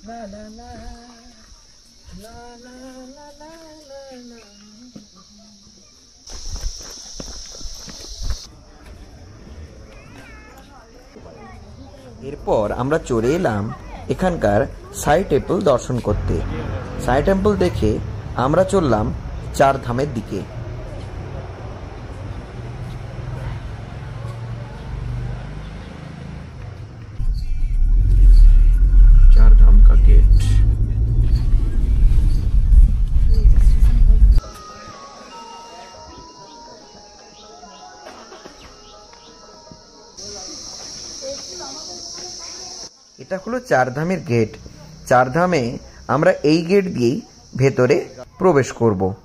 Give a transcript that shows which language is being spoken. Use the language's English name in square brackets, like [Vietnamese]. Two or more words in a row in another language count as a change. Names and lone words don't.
[Bangla] এরপর আমরা চলে এলাম এখানকার সাই টেম্পল দর্শন করতে। সাই টেম্পল দেখে আমরা চললাম চার ধামের দিকে। [Hindi] चार धाम का गेट। [Bangla] এটা হলো চার ধামের গেট। চার ধামে আমরা এই গেট দিয়েই ভেতরে প্রবেশ করব।